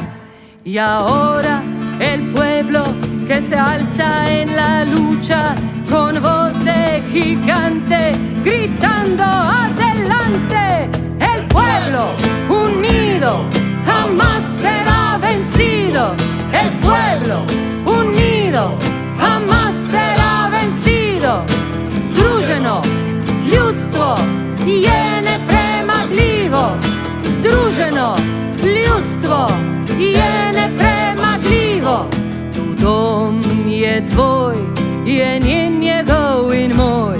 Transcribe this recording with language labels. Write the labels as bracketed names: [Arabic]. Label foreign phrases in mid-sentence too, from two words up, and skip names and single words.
[Spanish] Y ahora el pueblo que se alza en la lucha con voz de gigante, gritando adelante. El pueblo unido jamás será vencido. El pueblo unido jamás será vencido. [Slovenian] Združeno ljudstvo je nepremagljivo. Združeno ljudstvo je nepremagljivo. Dom je tvoj, je njen, njegov in moj.